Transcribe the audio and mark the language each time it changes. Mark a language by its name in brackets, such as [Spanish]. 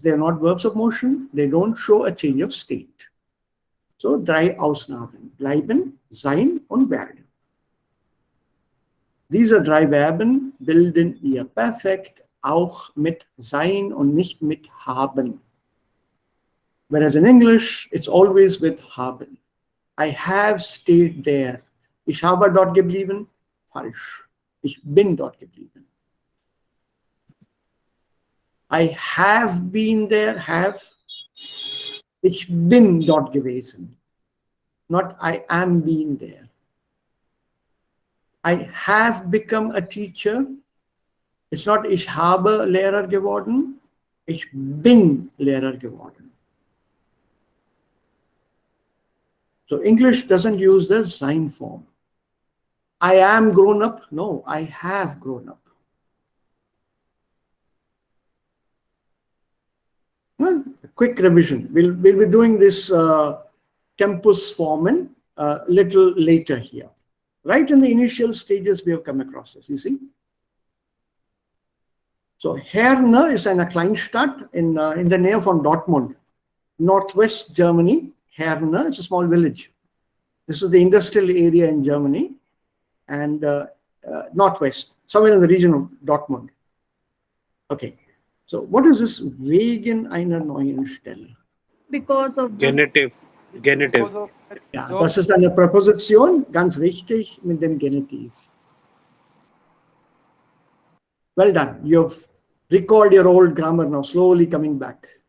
[English] They are not verbs of motion. They don't show a change of state. [German] So, drei Ausnahmen. Bleiben, sein und werden. Diese drei Verben bilden ihr Perfekt auch mit sein und nicht mit haben. [English] Whereas in English, it's always with haben. I have stayed there. [German] Ich habe dort geblieben. Falsch. Ich bin dort geblieben. [English] I have been there. Have. [German] Ich bin dort gewesen. [English] Not I am being there. I have become a teacher. It's not [German] ich habe Lehrer geworden. Ich bin Lehrer geworden. [English] So English doesn't use the sein form. I am grown up. No, I have grown up. Well, a quick revision. We'll be doing this campus formen a little later here. Right in the initial stages, we have come across this, you see. So Herne is eine Kleinstadt in the nähe von Dortmund, northwest Germany. Herne, it's a small village. This is the industrial area in Germany and northwest, somewhere in the region of Dortmund. Okay, so what is this wegen einer neuen Stelle? Because of the Genitive. Genitive. [German] Ja, das ist eine Präposition, ganz richtig, mit dem Genitiv. [English] Well done. You've recalled your old grammar now, slowly coming back.